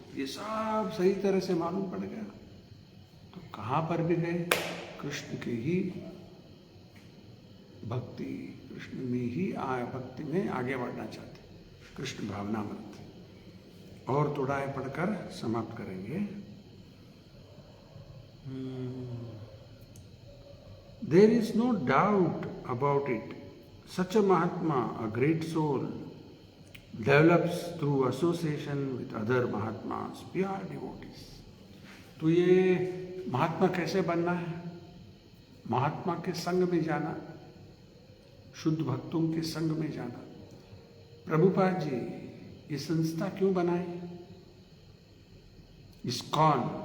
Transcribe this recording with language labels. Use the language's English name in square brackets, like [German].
[Hindi] ये सब सही तरह से मालूम पड़ गया। तो कहाँ पर भी गए? कृष्ण की ही भक्ति, कृष्ण में ही भक्ति में आगे बढ़ना चाहते, कृष्ण भावनामृत। और थोड़ा पढ़कर समाप्त करेंगे। [English] There is no doubt about it. Such a Mahatma, a great soul, develops through association with other Mahatmas, pure devotees. [Hindi] तो ये महात्मा कैसे बनना है? महात्मा के संग में जाना, शुद्ध भक्तों के संग में जाना। प्रभुपाद जी ये संस्था क्यों बनाई? इस्कॉन,